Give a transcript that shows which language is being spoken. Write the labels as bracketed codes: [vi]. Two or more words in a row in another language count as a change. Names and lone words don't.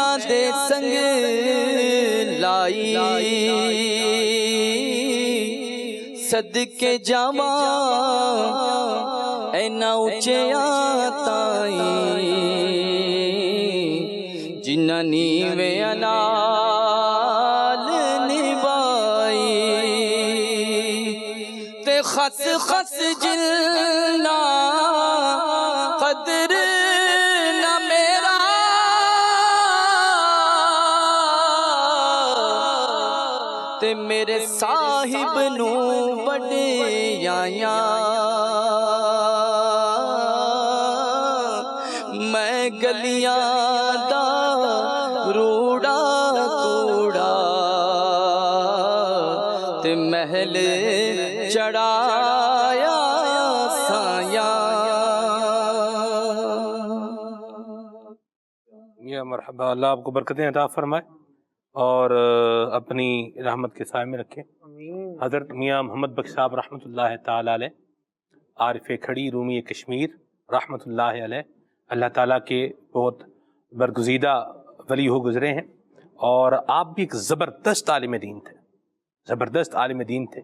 [pa] دے سنگ لائی صدقے جاواں اینا اچیاں تائیں جنہ نیوے انال نبائی تے خس خس جلنا قدر نہ میرا تے میرے صاحب نو بڑے یاں میں گلیاں دا روڑا کوڑا تے محل چڑھایا سایاں. [ur] یا مرحبا، اللہ آپ کو برکتیں عطا فرمائے اور اپنی رحمت کے سائے میں رکھے. حضرت میاں محمد بخش صاحب رحمۃ اللہ تعالیٰ علیہ، عارف کھڑی رومی کشمیر رحمۃ اللہ علیہ، اللہ تعالیٰ کے بہت برگزیدہ ولی ہو گزرے ہیں، اور آپ بھی ایک زبردست عالم دین تھے، زبردست عالم دین تھے.